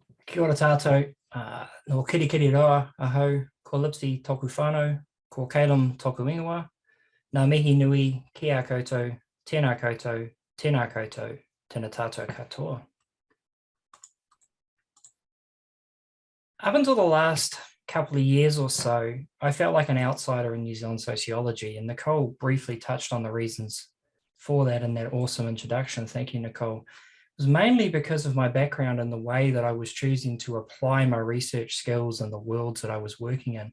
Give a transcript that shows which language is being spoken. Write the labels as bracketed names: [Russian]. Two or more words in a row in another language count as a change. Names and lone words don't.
[Māori] Kia ora tātou, no kiri roa ahau, ko Lipsey toku whānau, ko Kalym toku ingoa, nā mihi nui ki a koutou, tēnā koutou, tēnā koutou, tēnā tātou katoa. [English] Up until the last couple of years or so, I felt like an outsider in New Zealand sociology, and Nicole briefly touched on the reasons for that in that awesome introduction. Thank you, Nicole. It was mainly because of my background and the way that I was choosing to apply my research skills in the worlds that I was working in.